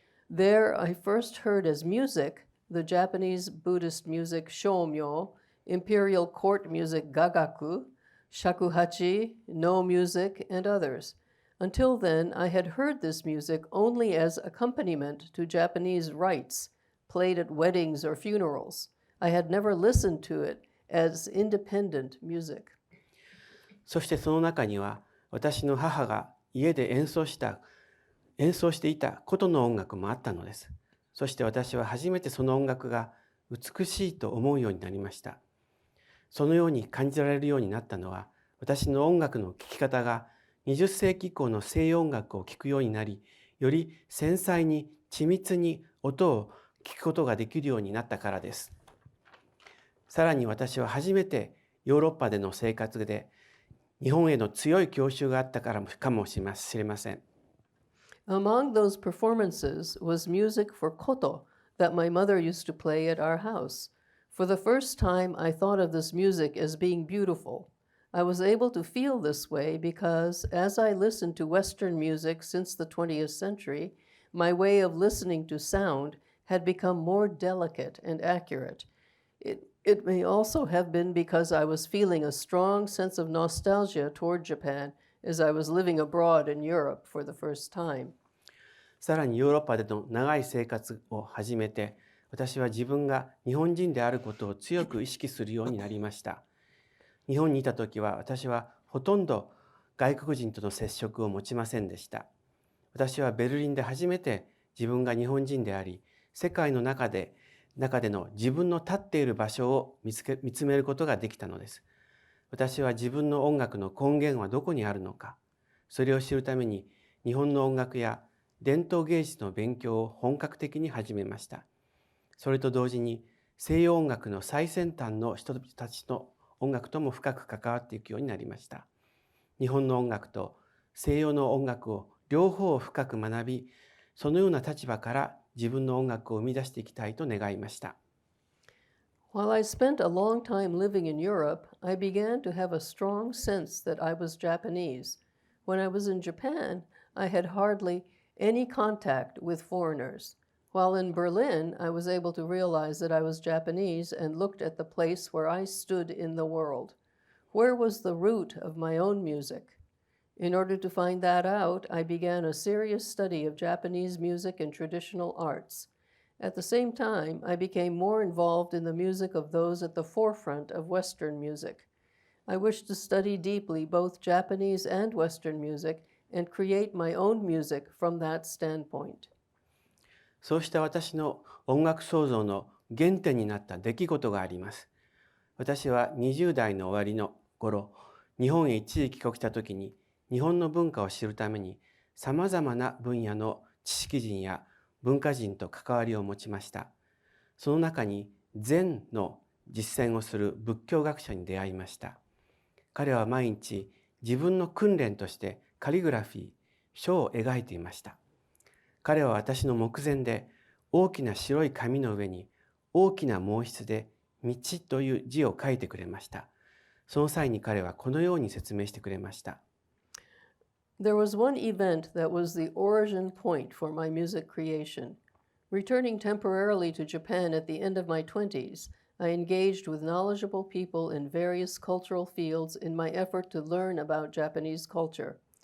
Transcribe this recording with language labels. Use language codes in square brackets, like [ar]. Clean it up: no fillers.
[en] There, I first heard as music the Japanese Buddhist music shomyo, imperial court music gagaku, shakuhachi, no music, and others. Until then, I had heard this music only as accompaniment to Japanese rites, played at weddings or funerals. I had never listened to it as independent music. [ja] そしてその中には、私の母が家で演奏していた琴の音楽もあったのです。そして私は初めてその音楽が美しいと思うようになりました。そのように感じられるようになったのは、私の音楽の聴き方が20世紀以降の西洋音楽を聴くようになり、より繊細に緻密に音を聴くことができるようになったからです。さらに私は初めてヨーロッパでの生活で日本への強い郷愁があったからかもしれません。 [en] Among those performances was music for koto that my mother used to play at our house. For the first time, I thought of this music as being beautiful. I was able to feel this way because as I listened to Western music since the 20th century, my way of listening to sound had become more delicate and accurate. It may also have been because I was feeling a strong sense of nostalgia toward Japan as I was living abroad in Europe for the first time. [ja] さらにヨーロッパでの長い生活を始めて、私は自分が日本人であることを強く意識するようになりました。日本にいた時は私はほとんど外国人との接触を持ちませんでした。私はベルリンで初めて自分が日本人であり、世界の中での自分の立っている場所を見つめることができたのです。私は自分の音楽の根源はどこにあるのか、それを知るために日本の音楽や伝統芸術の勉強を本格的に始めました。それと同時に西洋音楽の最先端の人たちの音楽とも深く関わっていくようになりました。日本の音楽と西洋の音楽を両方深く学び、そのような立場から自分の音楽を生み出していきたいと願いました。 [en] While I spent a long time living in Europe, I began to have a strong sense that I was Japanese. When I was in Japan, I had hardly any contact with foreigners. While in Berlin, I was able to realize that I was Japanese and looked at the place where I stood in the world. Where was the root of my own music? In order to find that out, I began a serious study of Japanese music and traditional arts. At the same time, I became more involved in the music of those at the forefront of Western music. I wished to study deeply both Japanese and Western music and create my own music from that standpoint. [ja] そうした私の音楽創造の原点になった出来事があります。私は20代の終わりの頃、日本へ一時帰国した時に、日本の文化を知るために、さまざまな分野の知識人や文化人と関わりを持ちました。その中に禅の実践をする仏教学者に出会いました。彼は毎日自分の訓練としてカリグラフィー、書を描いていました。彼は私の目前で大きな白い紙の上に大きな毛筆で道という字を書いてくれました。その際に彼はこのように説明してくれました。 [en] There was one event that was the origin point for my music creation. Returning temporarily to Japan at the end of my 20s, I engaged with knowledgeable people in various cultural fields in my effort to learn about Japanese culture.